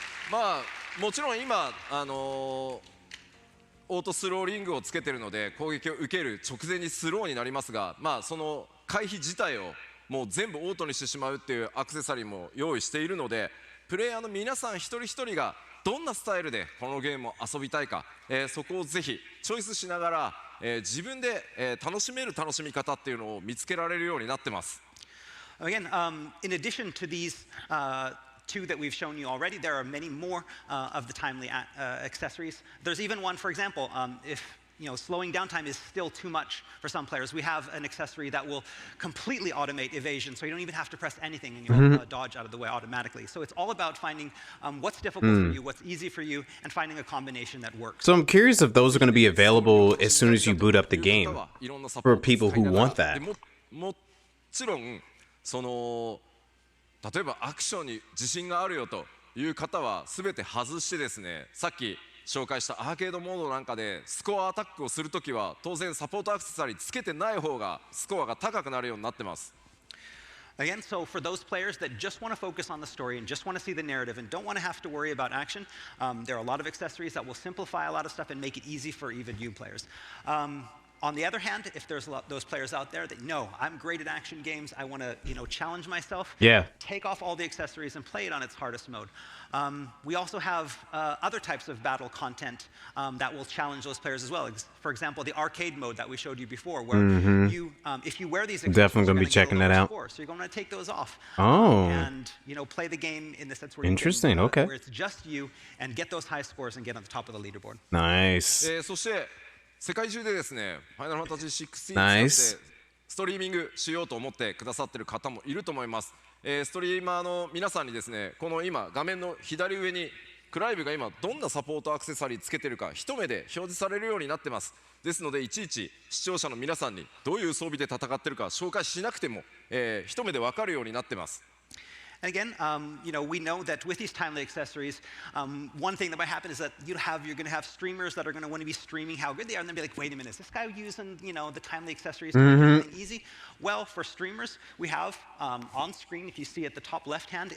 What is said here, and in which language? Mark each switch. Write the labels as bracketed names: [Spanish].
[Japanese] まあもちろん今オートスローリングをつけてるので攻撃を受ける直前にスローになりますが、まあその回避自体をもう全部オートにしてしまうっていうアクセサリーも用意しているので、プレイヤーの皆さん一人一人がどんなスタイルでこのゲームを遊びたいか、そこをぜひチョイスしながら、自分で、楽しめる楽しみ方っていうのを見つけられるようになってます。 [English] Again, in addition to these two that we've shown you already, there are many more of the timely accessories. There's even one, for example, if slowing down time is still too much for some players, we have an accessory that will completely automate evasion, so you don't even have to press anything and you'll dodge out of the way automatically. So it's all about finding what's difficult for you, what's easy for you, and finding a combination that works. So I'm curious if those are going to be available as soon as you boot up the game for people who want that. [Japanese] もちろんその例えばアクションに自信があるよという方は全て外してですね、さっき紹介したアーケードモードなんかでスコアアタックをするときは当然サポートアクセサリーつけてない方がスコアが高くなるようになってます。 [English] Again, so for those players that just want to focus on the story and just want to see the narrative and don't want to have to worry about action, there are a lot of accessories that will simplify a lot of stuff and make it easy for even new players. On the other hand, if there's those players out there that know I'm great at action games, I want to challenge myself. Yeah. Take off all the accessories and play it on its hardest mode. We also have other types of battle content that will challenge those players as well. For example, the arcade mode that we showed you before, where you, if you wear these accessories, definitely gonna be checking that out. So you're going to take those off. Oh. And play the game in the sense where Interesting. You can, Okay. where it's just you and get those high scores and get on the top of the leaderboard. Nice. [Japanese] そして世界中でですね、ファイナルファンタジー16使って [English] Nice. [Japanese] ストリーミングしようと思ってくださってる方もいると思います。ストリーマーの皆さんにですね、この今画面の左上にクライブが今どんなサポートアクセサリーつけてるか一目で表示されるようになってます。ですのでいちいち視聴者の皆さんにどういう装備で戦ってるか紹介しなくても、一目で分かるようになってます。 [English] And again, we know that with these timely accessories, one thing that might happen is that you're going to have streamers that are going to want to be streaming how good they are, and then be like, wait a minute, is this guy using, the timely accessories to make everything easy? Well, for streamers, we have on screen, if you see at the top left hand,